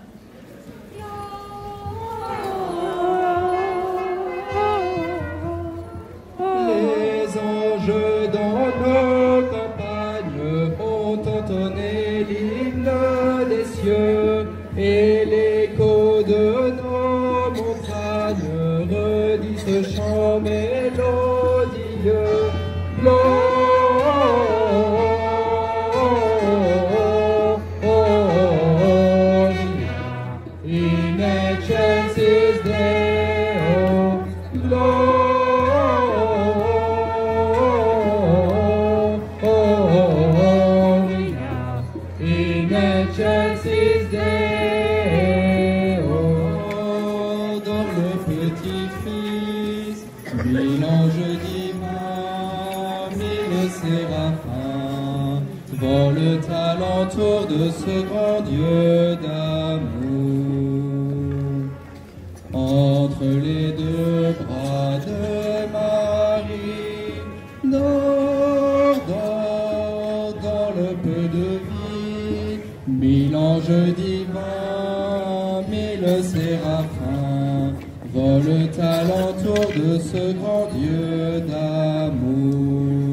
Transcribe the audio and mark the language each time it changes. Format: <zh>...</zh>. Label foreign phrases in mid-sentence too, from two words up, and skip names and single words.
<fr>Les anges dans nos campagnes ont entonné l'hymne des cieux, et l'écho de nos montagnes redit ce chant mélodieux.</fr> <la>In excelsis Deo, Gloria, in excelsis Deo.</la> <fr>Dans le petit-fils, mille anges divins, mille séraphins, volent alentour de ce grand Dieu d'amour. Entre les deux bras de Marie, dors, dors, dans le peu de vie, mille anges divins, mille séraphins, volent alentour de ce grand Dieu d'amour.</fr>